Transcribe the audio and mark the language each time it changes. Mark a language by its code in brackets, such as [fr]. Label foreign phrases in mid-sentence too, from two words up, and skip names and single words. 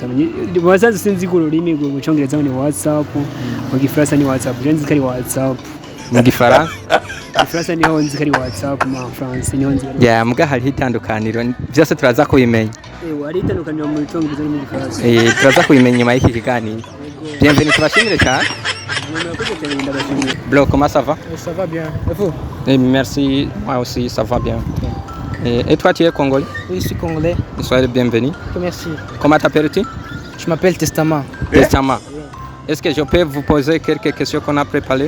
[rn] Bazazi sinzi ururimi mu cyongereza ni WhatsApp, mu gifaransa ni WhatsApp jenzi kari WhatsApp. Mu gifaransa? Gifaransa ni honzi kari WhatsApp mu France ni honzi. Yeah, muga hari itandukaniro byose turaza kubimenya. Ari itandukaniro mu cyongereza ni gifaransa. Turaza kubimenya nyuma y'iki kiganiro. Bienvenue tubashimire cyane. [fr] Bro, comment ça va? Ça va bien. Et vous? Merci, moi aussi, ça va bien. Et toi, tu es congolais? Oui, je suis congolais. Soyez le bienvenu. Merci. Comment t'appelles-tu? Je m'appelle Testament. Testament. Est-ce que je peux vous poser quelques questions qu'on a préparées?